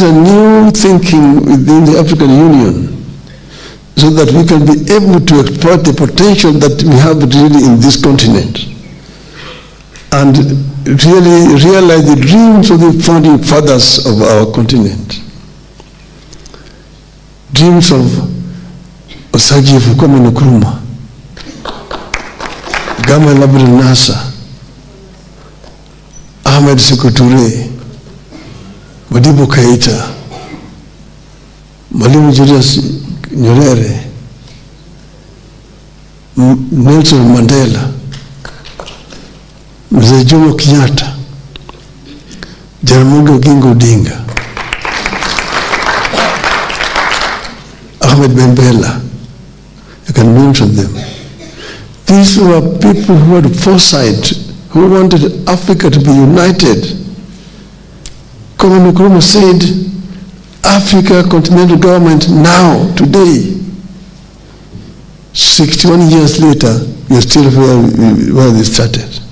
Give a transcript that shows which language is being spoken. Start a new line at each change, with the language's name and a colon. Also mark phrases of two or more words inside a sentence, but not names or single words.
English: a new thinking within the African Union, so that we can be able to exploit the potential that we have really in this continent and really realize the dreams of the founding fathers of our continent. Dreams of Osagi Fukome Nkrumah, Gamal Abdel Nasser, Ahmed Sékou Touré, Modibo Keïta, Mwalimu Julius Nyerere, Nelson Mandela, Mzee Jomo Kenyatta, Jaramogi Odinga, Ahmed Ben Bella. I can mention them. These were people who had foresight, who wanted Africa to be united. Kwame Nkrumah said, Africa continental government now, today, 61 years later, we are still where they started.